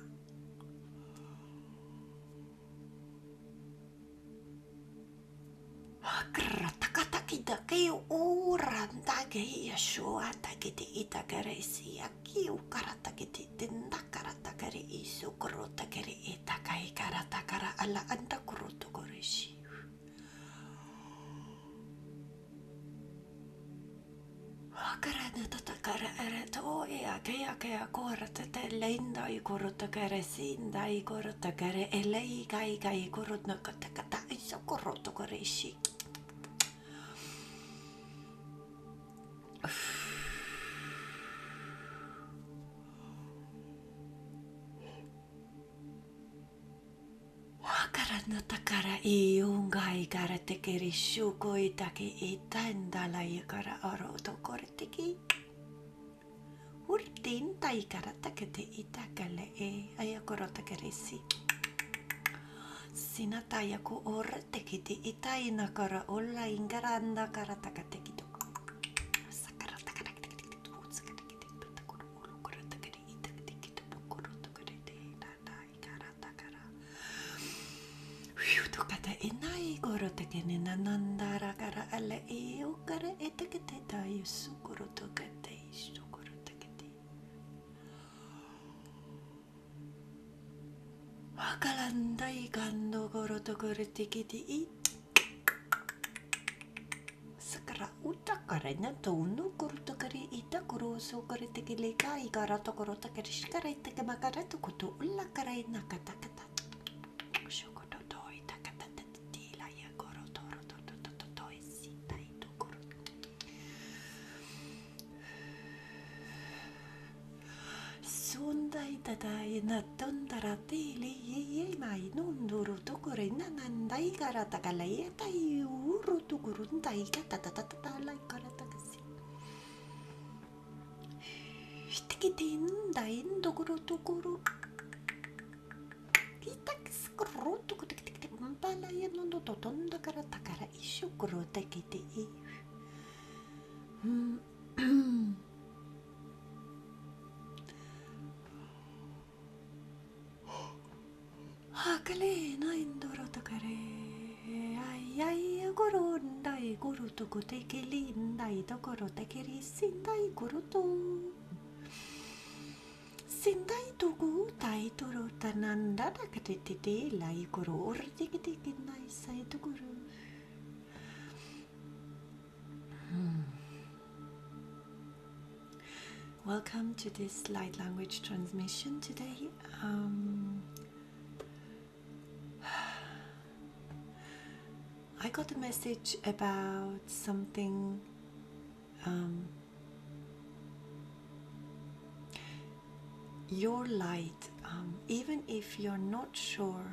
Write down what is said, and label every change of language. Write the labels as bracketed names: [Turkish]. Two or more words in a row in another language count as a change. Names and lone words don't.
[English] Karata kata kita keo ora ndage ia shoa takete itakaresi akiu karata kete tinda karata kare isu korota kare itakai karata kara ala anda koroto koreshi. Karana tatakara ereto ea kea korata te leinda I korota kare sinda I korota kare elei kai korotna kata iso koroto koreshi. Karana takara iungai kara tekeri shuko itake itandala yakara aro tokore teki. Urtin tai kara takete itakale ayakoro takeresi. Sinataya ko ora tekete itaina kara olla ingaranda kara takateki. Inai goro tekene nanandara kara ala eo kara etekete tayo sukuro tokete isukuro tekete. Akalandai gando goro tokore tekete I. Sakara utakare na tono goro tokare ita goro so kore tekele kai gara tokoro tokare shikara itake makara tokoto ulla kara nakata kata. Sundai tadai na tondara tili ye mai nunduru tokore nanandai kara takalai tai uru tukurundai kata lai kara takasi. Stikitinda indokuru tukuru. Kita skru tukutik mpala yanondo totonda kara takara ishukuru tekiti. Kale na indoro takare ai guru ndai guru to kote keli ndai to koro takeri sindai guru to sindai to gu tai to ro tananda takate te lai guru or tikiti nai sai to guru. Welcome to this light language transmission today. I got a message about something your light, even if you're not sure